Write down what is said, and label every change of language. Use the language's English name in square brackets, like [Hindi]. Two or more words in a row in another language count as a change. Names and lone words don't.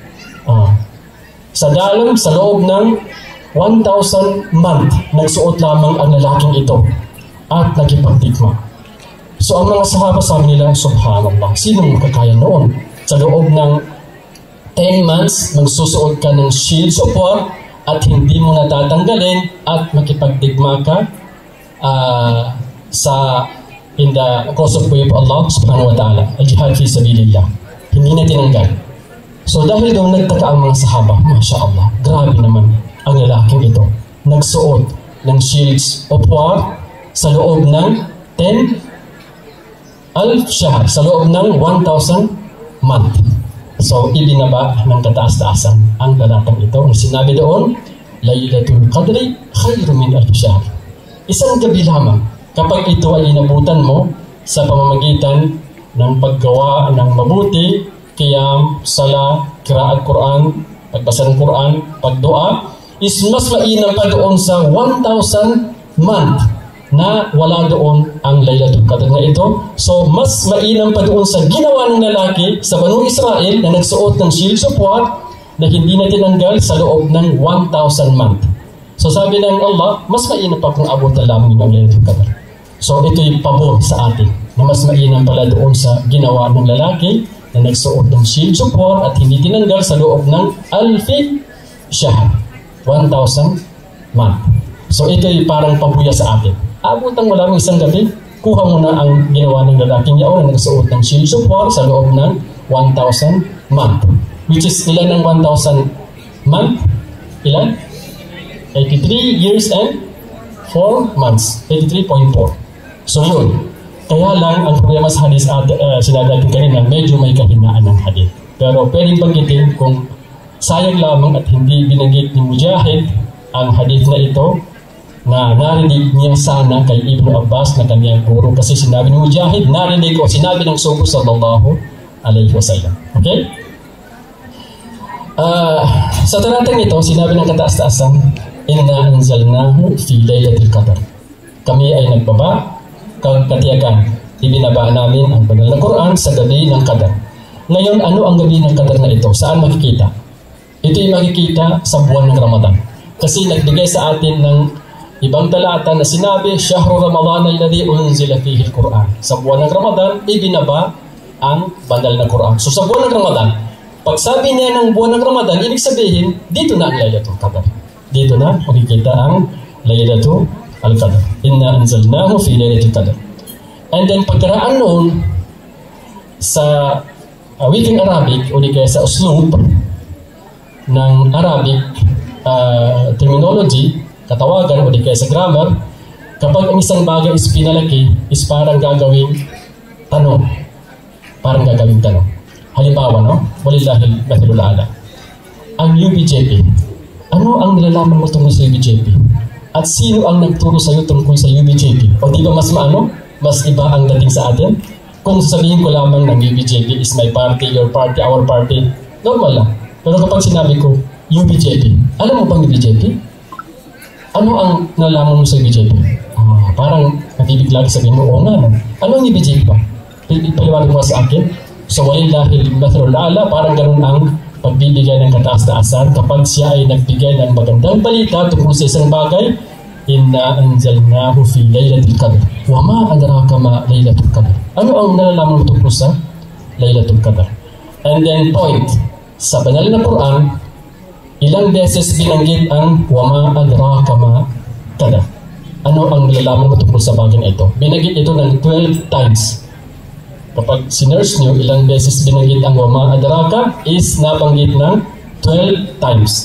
[Filipino] Sa loob ng 1,000 month, nagsuot lamang ang lalaking ito at nagipagdigma. So ang mga sahaba sabi nila, subhanallah, sinong makakaya noon? Sa loob ng 10 months, magsusuot ka ng [English] shields of war [Filipino] at hindi mo natatanggalin at makipagdigma ka [English] in the cause of way of Allah [Arabic] سبحانه وتعالى, الجهاد في سبيل الله. [Filipino] Hindi na tinanggal. So dahil doon nagtaka ang mga sahaba, [Arabic] ما شاء الله, [Filipino] grabe naman ang lalaking ito. Nagsuot ng [English] shields of war [Filipino] sa loob ng 10,000 shahr, sa loob ng 1,000 month. So ibinaba ng kataas-taasan ang lalaking ito. Ang sinabi doon, [Arabic] ليلة القدر خير من ألف شهر. [Filipino] Isang gabi lamang kapag ito ay inabutan mo sa pamamagitan ng paggawa ng mabuti, qiyam, sala, [Arabic] قراءة قرآن, [Filipino] pagbasa ng Quran, pagdua, is mas mainam pa doon sa 1,000 month na wala doon ang Laylatul Qadr na ito. So mas mainam pa doon sa ginawa ng lalaki sa Banu Israel na nagsuot ng [English] shields of war [Filipino] na hindi na tinanggal sa loob ng 1,000 month. So sabi ng Allah, mas mainam pa kung abutan lamang ng Laylatul Qadr. So ito'y pabor sa atin na mas mainam pala doon sa ginawa ng lalaki na nagsuot ng [English] shields of war [Filipino] at hindi tinanggal sa loob ng [Arabic] ألف شهر, [Filipino] 1,000 month. So ito'y parang pabuya sa atin. Abutan mo lamang isang gabi, kuha mo na ang ginawa ng lalaking yaon na nagsuot ng [English] shields of war [Filipino] sa loob ng 1,000 month. [English] Which is [Filipino] ilan ng 1,000 month? Ilan? [English] 83 years and 4 months. 83.4. [Filipino] So yun. Kaya lang ang problema sa hadith sinabi natin kanina, medyo may kahinaan ng hadith. Pero pwedeng banggitin kung sayang lamang at hindi binanggit ni Mujahid ang hadith na ito na narinig niya sana kay Ibn Abbas na kanyang guru, kasi sinabi ni Mujahid, narinig o sinabi ng Sugo [Arabic] صلى الله عليه وسلم. [Filipino] Okay? Sa talatang ito, sinabi ng kataas-taasan, [Arabic] إنا أنزلناه في ليلة القدر. [Filipino] Kami ay nagbaba, katiyakan, ibinaba namin ang banal na Quran sa gabi ng Qadr. Ngayon, ano ang gabi ng Qadr na ito? Saan makikita? Ito ay makikita sa buwan ng Ramadan. Kasi nagbigay sa atin ng ibang talata na sinabi, [Arabic] شهر رمضان الذي أنزل فيه القرآن. [Filipino] Sa buwan ng Ramadan, ibinaba ang banal na Quran. So sa buwan ng Ramadan, pag sabi niya ng buwan ng Ramadan, ibig sabihin, dito na ang Laylatul Qadr. Dito na makikita ang Laylatul Qadr. [Arabic] إنا أنزلناه في ليلة القدر. [English] And then [Filipino] pagkaraan noon sa wikang Arabic o di kaya sa uslub ng [English] Arabic terminology, [Filipino] katawagan o di kaya sa grammar, kapag ang isang bagay is pinalaki, is parang gagawing tanong. Parang gagawing tanong. Halimbawa, no? [Arabic] ولله المثل الأعلى. [Filipino] Ang UBJP. Ano ang nilalaman mo tungkol sa UBJP? At sino ang nagturo sa iyo tungkol sa UBJP? O di ba mas mas iba ang dating sa atin? Kung sasabihin ko lamang ng UBJP [English] is my party, your party, our party, [Filipino] normal lang. Pero kapag sinabi ko, UBJP, alam mo bang UBJP? Ano ang nalaman mo sa UBJP? Parang nabibigla sabihin mo, oo nga. Ano ang UBJP ba? Ipaliwanag mo sa akin. So, [Arabic] ولله المثل الأعلى, [Filipino] parang ganun ang pagbibigay ng kataas-taasan kapag siya ay nagbigay ng magandang balita tungkol sa isang bagay. [Arabic] إنا أنزلناه في ليلة القدر. وما أدراك ما ليلة القدر. [Filipino] Ano ang nalalaman mo tungkol sa Laylatul Qadr? [English] And then point, [Filipino] sa banal na Quran, ilang beses binanggit ang [Arabic] وما أدراك ما قدر. [Filipino] Ano ang nalalaman mo tungkol sa bagay na ito? Binanggit ito ng 12 times. Kapag sinerge nyo, ilang beses binanggit ang [Arabic] وما أدراك [Filipino] is nabanggit ng 12 times.